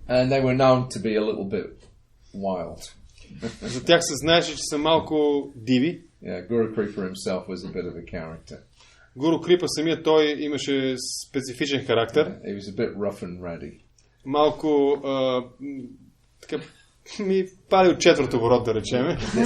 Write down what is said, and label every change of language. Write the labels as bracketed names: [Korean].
[English] And they were known to be a little bit wild. [Bulgarian] За тях се знаеше, че са малко диви. [English] Yeah, Guru Kripa himself was a bit of a character. [Bulgarian] Гуру Крипа самия той имаше специфичен характер. [English] He was a bit rough and ready. [Bulgarian] Малко така ми пали от четвърт оборот, да речеме.